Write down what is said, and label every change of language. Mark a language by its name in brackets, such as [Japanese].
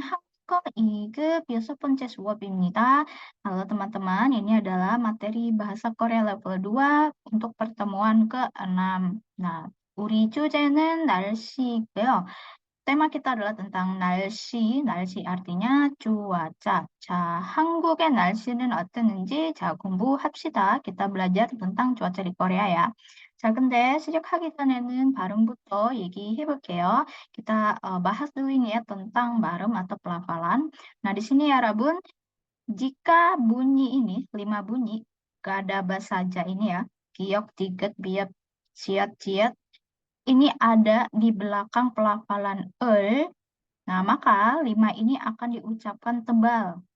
[Korean] 한국어 2급 6번째 수업입니다. [Indonesian] Halo teman-teman, ini adalah materi bahasa Korea level 2 untuk pertemuan ke-6. [Korean] Nah, 우리 주제는 날씨고요. [Indonesian] Tema kita adalah tentang 날씨. 날씨 artinya cuaca. [Korean] 자, 한국의 날씨는 어땠는지 자, 공부합시다. [Indonesian] kita belajar tentang cuaca di Korea ya. [Korean] 자, 근데 시작하기 전에는 발음부터 얘기해 볼게요. [Indonesian] kita bahas dulu ini ya tentang 발음 atau pelafalan. Nah, di sini ya, Rabun, jika bunyi ini, 5 bunyi, gada saja ini ya, giok, diget, biep, siat, ciat, ini ada di belakang pelafalan nah, maka 5 ini akan diucapkan tebal.